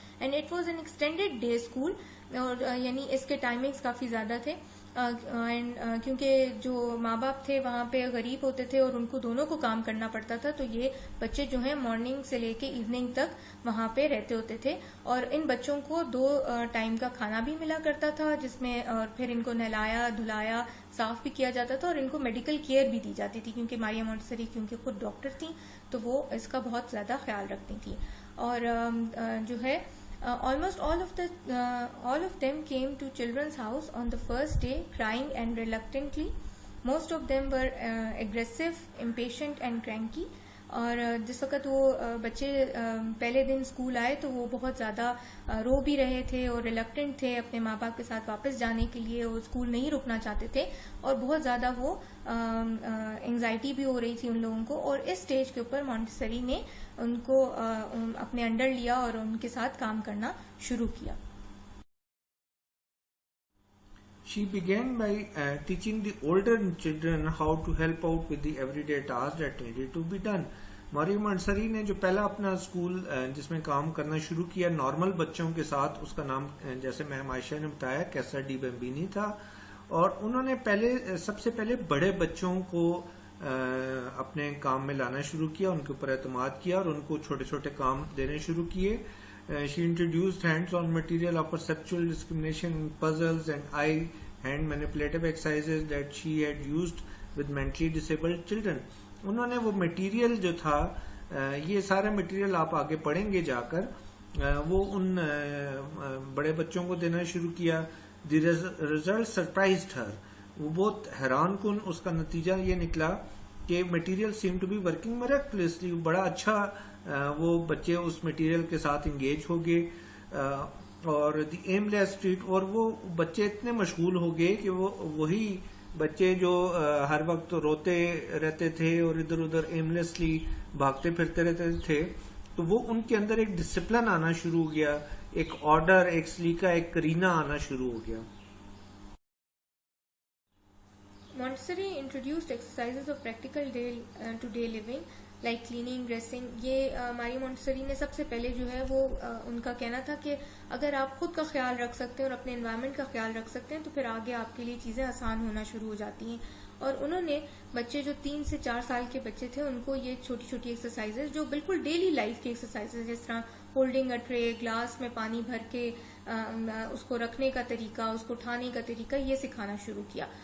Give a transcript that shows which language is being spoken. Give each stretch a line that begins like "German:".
English: and it was an extended day school,
Urdu: اور یعنی اس کے ٹائمنگز کافی زیادہ تھے، کیونکہ جو ماں باپ تھے وہاں پہ غریب ہوتے تھے اور ان کو دونوں کو کام کرنا پڑتا تھا، تو یہ بچے جو ہیں مارننگ سے لے کے ایوننگ تک وہاں پہ رہتے ہوتے تھے، اور ان بچوں کو 2 ٹائم کا کھانا بھی ملا کرتا تھا، جس میں اور پھر ان کو نہلایا دھلایا صاف بھی کیا جاتا تھا، اور ان کو میڈیکل کیئر بھی دی جاتی تھی، کیونکہ ماریا مونٹسری کیونکہ خود ڈاکٹر تھیں تو وہ اس کا بہت زیادہ خیال رکھتی تھیں. اور جو ہے
English: almost all of them came to children's house on the first day crying and reluctantly. Most of them were aggressive, impatient and cranky.
Urdu: اور جس وقت وہ بچے پہلے دن اسکول آئے تو وہ بہت زیادہ رو بھی رہے تھے اور ریلکٹنٹ تھے اپنے ماں باپ کے ساتھ واپس جانے کے لیے، وہ اسکول نہیں رکنا چاہتے تھے، اور بہت زیادہ وہ انگزائٹی بھی ہو رہی تھی ان لوگوں کو. اور اس اسٹیج کے اوپر مونٹسری نے ان کو اپنے انڈر لیا اور ان کے ساتھ کام کرنا شروع کیا.
English: She began by teaching the older children how to help out with the everyday tasks that needed to be done.
Urdu: Mario Montessori نے جو پہلا اپنا اسکول جس میں کام کرنا شروع کیا نارمل بچوں کے ساتھ، اس کا نام جیسے میم عائشہ نے بتایا کیسا ڈی بیمبینی تھا، اور انہوں نے سب سے پہلے بڑے بچوں کو اپنے کام میں لانا شروع کیا، ان کے اوپر اعتماد کیا اور ان کو چھوٹے چھوٹے کام دینے شروع کیے.
English: She introduced hands-on material of perceptual discrimination, puzzles and eye hand manipulative exercises that she had used with mentally disabled children.
Urdu: انہوں نے وہ مٹیریل جو تھا، یہ سارا مٹیریل آپ آگے پڑھیں گے جا کر، وہ ان بڑے بچوں کو دینا شروع کیا.
English: The result surprised her.
Urdu: وہ بہت حیران کن اس کا نتیجہ یہ نکلا کہ material
English: seemed to be working miraculously.
Urdu: بڑا اچھا وہ بچے اس مٹیریل کے ساتھ انگیج ہو گئے، اور دی ایملیس اسٹریٹ، اور وہ بچے اتنے مشغول ہو گئے کہ وہ وہی بچے جو ہر وقت روتے رہتے تھے اور ادھر ادھر ایملیسلی بھاگتے پھرتے رہتے تھے، تو وہ ان کے اندر ایک ڈسپلن آنا شروع ہو گیا، ایک آرڈر، ایک سلیقہ، ایک کرینہ آنا شروع ہو گیا.
English: Montessori introduced exercises of practical day-to-day living like cleaning, dressing.
Urdu: یہ ماری مونٹسری نے سب سے پہلے جو ہے وہ ان کا کہنا تھا کہ اگر آپ خود کا خیال رکھ سکتے ہیں اور اپنے انوائرمنٹ کا خیال رکھ سکتے ہیں تو پھر آگے آپ کے لیے چیزیں آسان ہونا شروع ہو جاتی ہیں. اور انہوں نے بچے جو 3 سے 4 سال کے بچے تھے ان کو یہ چھوٹی چھوٹی ایکسرسائزز جو بالکل ڈیلی لائف کی ایکسرسائزز، جس طرح
English: holding a tray,
Urdu: گلاس میں پانی بھر کے اس کو رکھنے کا طریقہ، اس کو اٹھانے کا طریقہ، یہ سکھانا شروع کیا.